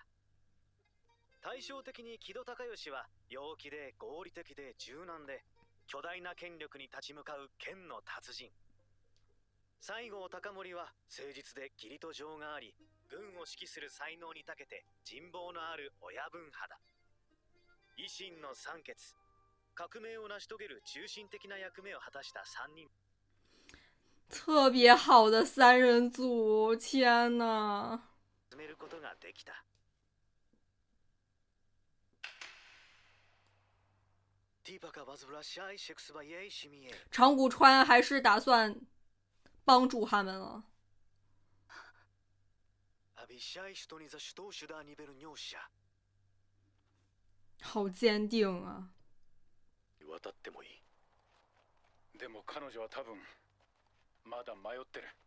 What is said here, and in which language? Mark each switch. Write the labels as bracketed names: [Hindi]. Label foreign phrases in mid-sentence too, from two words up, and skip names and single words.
[Japanese] 対照的に木戸孝允は陽気で合理的で柔軟で、巨大な権力に立ち向かう剣の達人。西郷隆盛は誠実で義理と情があり、軍を指揮する才能に長けて人望のある親分派だ。維新の三傑、革命を成し遂げる中心的な役目を果たした3 人。 [Chinese] 特别好的三人组，天呐！ [Japanese] 進めることができた。 [Chinese] 长谷川还是打算帮助他们了。好坚定啊！ [Japanese] 渡ってもいい。でも彼女は多分まだ迷ってる。